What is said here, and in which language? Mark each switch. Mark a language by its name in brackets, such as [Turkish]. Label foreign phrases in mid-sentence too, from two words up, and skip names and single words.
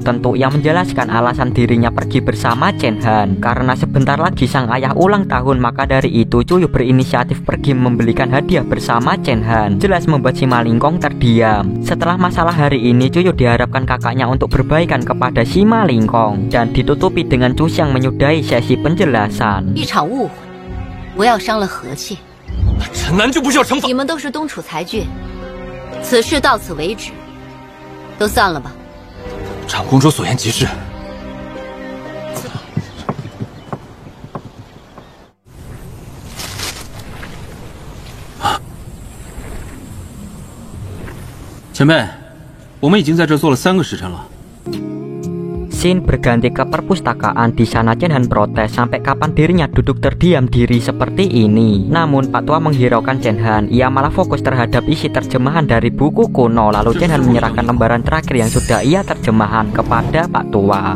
[Indonesian] Tentu ia menjelaskan alasan dirinya pergi bersama Chen Han karena sebentar lagi sang ayah ulang tahun. Maka dari itu Cuyu berinisiatif pergi membelikan hadiah bersama Chen Han. Jelas membuat si Malingkong terdiam. Setelah masalah hari ini, Cuyu diharapkan kakaknya untuk berbaikan kepada si Malingkong dan ditutupi dengan Chu Xiang menyudahi sesi penjelasan. [Chinese] 一场误会，我要伤了和气。陈南就不需要惩罚。你们都是东楚才俊，此事到此为止，都散了吧。长公主所言极是。前辈，我们已经在这坐了3个时辰了。 [Indonesian] Scene berganti ke perpustakaan. Di sana Chen Han protes sampai kapan dirinya duduk terdiam diri seperti ini. Namun Pak Tua menghiraukan Chen Han. Ia malah fokus terhadap isi terjemahan dari buku kuno. Lalu Chen Han menyerahkan lembaran terakhir yang sudah ia terjemahan kepada Pak Tua.